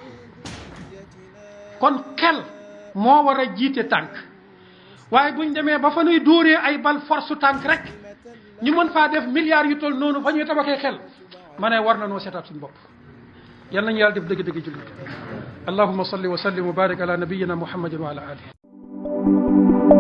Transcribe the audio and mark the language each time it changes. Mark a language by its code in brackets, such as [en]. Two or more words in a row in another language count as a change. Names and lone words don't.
[wo] kon xel moo war a jiite tànk waaye buñ demee ba fa nuy dóoree ay bal force tànk rek ñu mën faa def milliards yu toll noonu fa ñuy tabaxee xel ma ne war na noo seetaat suñu bopp yal nañu yàlla def dëgg-dëgg jullit [ar] اللهم صل وسلم وبارك على نبينا محمد وعلى آله